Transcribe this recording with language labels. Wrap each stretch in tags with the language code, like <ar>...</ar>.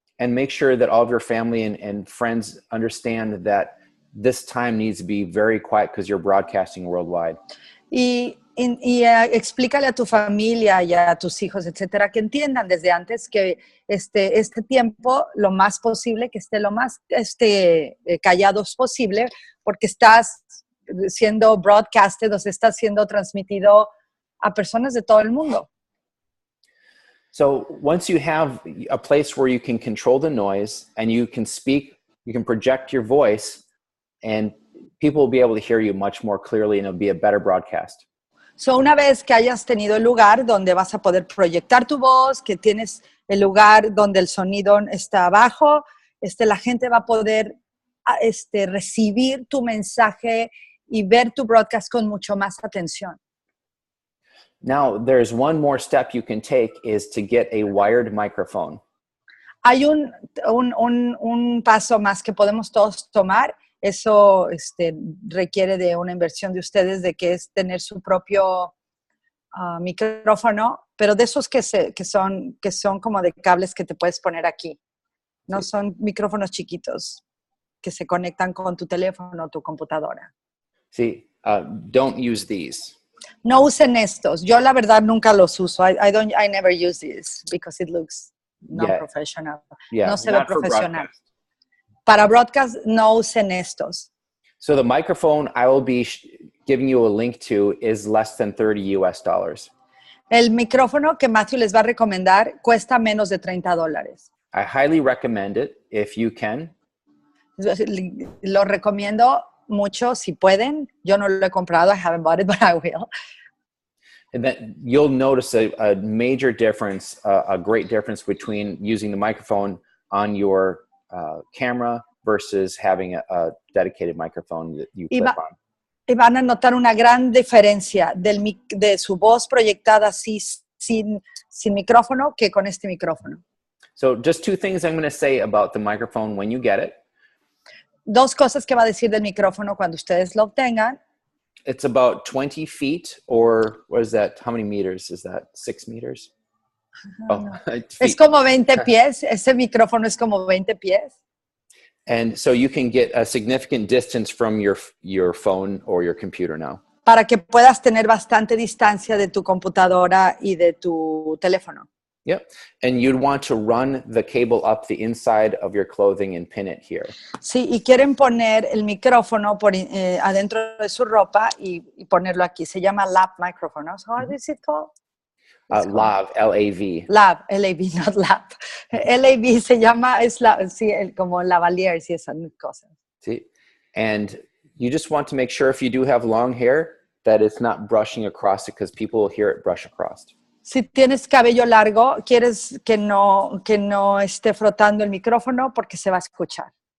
<en>And make sure that all of your family and friends understand that this time needs to be very quiet because you're broadcasting worldwide.</en> <es>Y explícale a tu familia y a tus hijos, etcétera, que entiendan desde antes que este tiempo, lo más posible, que esté lo más callados posible, porque estás siendo broadcasted, o sea, está siendo transmitido a personas de todo el mundo.</es> <en>So once you have a place where you can control the noise and you can speak, you can project your voice, and people will be able to hear you much more clearly, and it'll be a better broadcast.</en> <es>So una vez que hayas tenido el lugar donde vas a poder proyectar tu voz, que tienes el lugar donde el sonido está abajo, la gente va a poder recibir tu mensaje y ver tu broadcast con mucho más atención.</es> <en>Now, there's one more step you can take is to get a wired microphone.</en> <es>Hay un paso más que podemos todos tomar. Eso requiere de una inversión de ustedes, de que es tener su propio micrófono, pero de esos que son como de cables que te puedes poner aquí. No son micrófonos chiquitos que se conectan con tu teléfono o tu computadora.</es> <en>See, don't use these.</en> <es>No usen estos. Yo la verdad nunca los uso.</es> <en>I never use these because it looks not professional. Yeah,</en> <es>no se ve profesional. Para broadcast no usen estos.</es> <en>So the microphone I will be giving you a link to is less than $30.</en> <es>El micrófono que Matthew les va a recomendar cuesta menos de $30.</es> <en>I highly recommend it if you can.</en> <es>Lo recomiendo mucho si pueden. Yo no lo he comprado.</es> <en>I haven't bought it, but I will. And then you'll notice a major difference, a great difference between using the microphone on your camera versus having a dedicated microphone that you clip on.</en> <es>Y van a notar una gran diferencia de su voz proyectada así sin micrófono que con este micrófono.</es> <en>So just two things I'm going to say about the microphone when you get it.</en> <es>Dos cosas que va a decir del micrófono cuando ustedes lo obtengan.</es> <en>It's about 20 feet, or what is that? How many meters is that? 6 meters?</en> <es>No. Es como 20 pies. Ese micrófono es como 20 pies.</es> <en>And so you can get a significant distance from your phone or your computer now.</en> <es>Para que puedas tener bastante distancia de tu computadora y de tu teléfono.</es> <en>Yep. And you'd want to run the cable up the inside of your clothing and pin it here.</en> <es>Sí, y quieren poner el micrófono adentro de su ropa y ponerlo aquí. Se llama lav microphone.</es> <en>How is it called? Lav, L-A-V.</en> <es>Lav, L-A-V, not lav. L-A-V se llama, como Lavalier y esas cosas. Sí.</es> <en>And you just want to make sure if you do have long hair that it's not brushing across it, because people will hear it brush across.</en> <es>Si tienes cabello largo, quieres que no esté frotando el micrófono porque se va a escuchar.</es>